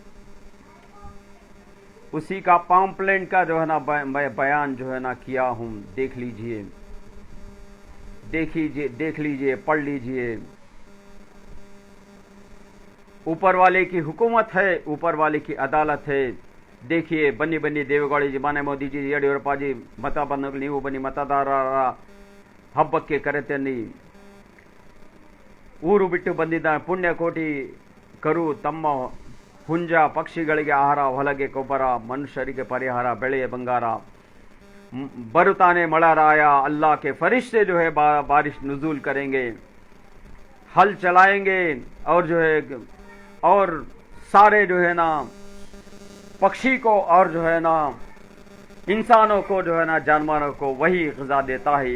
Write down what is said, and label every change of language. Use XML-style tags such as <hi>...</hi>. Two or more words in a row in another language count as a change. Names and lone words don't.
<ur>اسی کا پمفلیٹ کا جو ہے نا میں بیان جو ہے نا کیا ہوں. دیکھ لیجیے، دیکھ لیجیے، پڑھ لیجیے. اوپر والے کی حکومت ہے، اوپر والے کی عدالت ہے.</ur> <kn>देखिए, ಬನ್ನಿ ಬನ್ನಿ देवेगौड़ा जी, माने मोदी जी, येडियुरप्पा जी मತ ಬಂದಾಗ ನೀವು ಬನ್ನಿ ಮತದಾರರ ಹಬ್ಬಕ್ಕೆ ಕರೆತನ್ನಿ, ಊರು ಬಿಟ್ಟು ಬಂದಿದ್ದ ಪುಣ್ಯಕೋಟಿ ಕರು ತಮ್ಮ ಹುಂಜ ಪಕ್ಷಿಗಳಿಗೆ ಆಹಾರ, ಹೊಲಗೆ ಗೊಬ್ಬರ, ಮನುಷ್ಯರಿಗೆ ಪರಿಹಾರ, ಬೆಳೆಯ ಬಂಗಾರ, बरुताने मड़ा राया,</kn> <ur>اللہ کے فرشتے جو ہے بارش نزول کریں گے، ہل چلائیں گے، اور جو ہے اور سارے جو ہے نا پکشی کو اور جو ہے نا انسانوں کو جو ہے نا جانوروں کو وہی غذا دیتا ہے.</ur>